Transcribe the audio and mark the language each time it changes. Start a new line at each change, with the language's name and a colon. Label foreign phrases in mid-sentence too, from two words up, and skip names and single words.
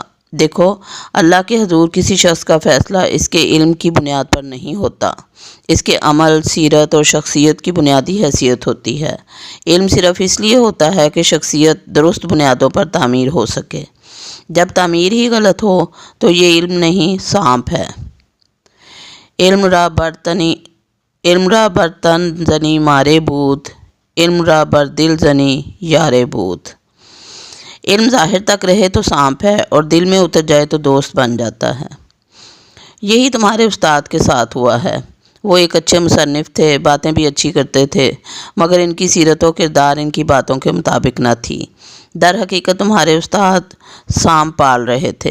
Urdu: دیکھو، اللہ کے حضور کسی شخص کا فیصلہ اس کے علم کی بنیاد پر نہیں ہوتا، اس کے عمل، سیرت اور شخصیت کی بنیادی حیثیت ہوتی ہے۔ علم صرف اس لیے ہوتا ہے کہ شخصیت درست بنیادوں پر تعمیر ہو سکے۔ جب تعمیر ہی غلط ہو تو یہ علم نہیں، سانپ ہے۔
Persian: علم را بر تن زنی مارے بود، علم را بر دل زنی یارے بود۔
Urdu: علم ظاہر تک رہے تو سانپ ہے اور دل میں اتر جائے تو دوست بن جاتا ہے۔ یہی تمہارے استاد کے ساتھ ہوا ہے۔ وہ ایک اچھے مصنف تھے، باتیں بھی اچھی کرتے تھے، مگر ان کی سیرت و کردار ان کی باتوں کے مطابق نہ تھی۔ در حقیقت تمہارے استاد سانپ پال رہے تھے۔